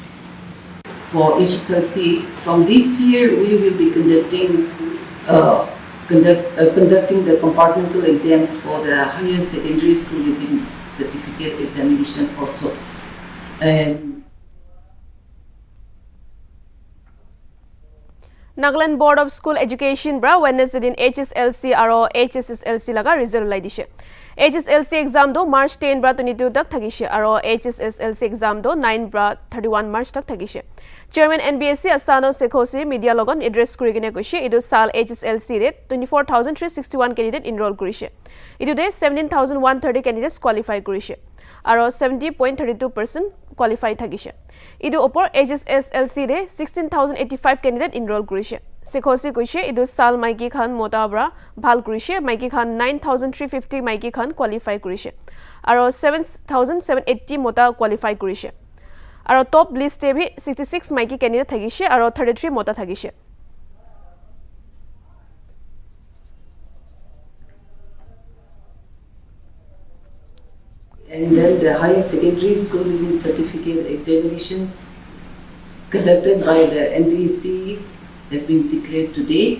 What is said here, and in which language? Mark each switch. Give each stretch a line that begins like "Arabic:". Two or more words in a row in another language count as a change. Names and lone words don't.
English: For HSLC, from this year, we will be conducting the compartmental exams for the higher secondary school living certificate examination also. And
Naga Pidgin: Nagaland Board of School Education bra Wednesday din HSLC aro HSSLC laga result lai dishe. HSLC exam do March 10 bra 22 tak thagishe aro HSSLC exam do 9 bra 31 March tak thagishe. Chairman NBSC Hslc Hsslc media logon address kurigine koise idu sal HSLC re 24,361 candidate enroll kurise. Idu de 17,130 candidates qualify kurise aro 70.32% qualify thagise. Idu opor HSSLC de 16,085 candidate enroll kurise. Hsslc koise idu sal maiki khan mota bra bhal kurise, maiki khan 9,350 maiki khan qualify kurise aro 7,780 mota qualify kurise. Aro
English: top list
Naga Pidgin: te bhi 66 maiki candidate thagise aro 33 mota thagise.
English: And then the higher secondary school living certificate examinations conducted by the NBSC has been declared today.